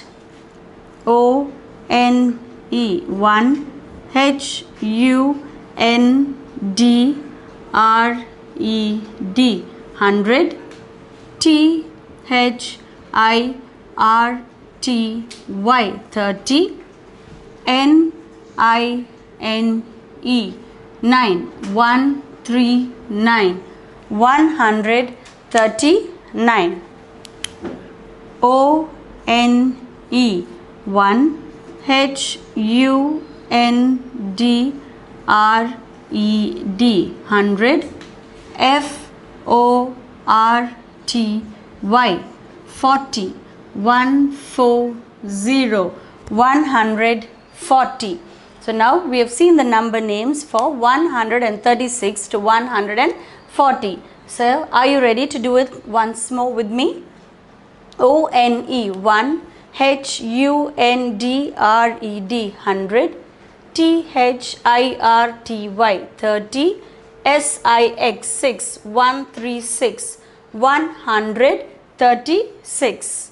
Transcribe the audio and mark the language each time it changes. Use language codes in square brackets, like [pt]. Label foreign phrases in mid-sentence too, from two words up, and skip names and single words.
[en] O N E 1, H U N D R E D 100, T H I R T Y 30, N I N E 9, 139, 139. O N E 1, H U N D R E D 100, F O R T Y 40, 140, 140. So now we have seen the number names for 136 to 140. So are you ready to do it once more with me? O N E 1, H U N D R E D 100, T H I R T Y 30, S I X 6, 136, 136.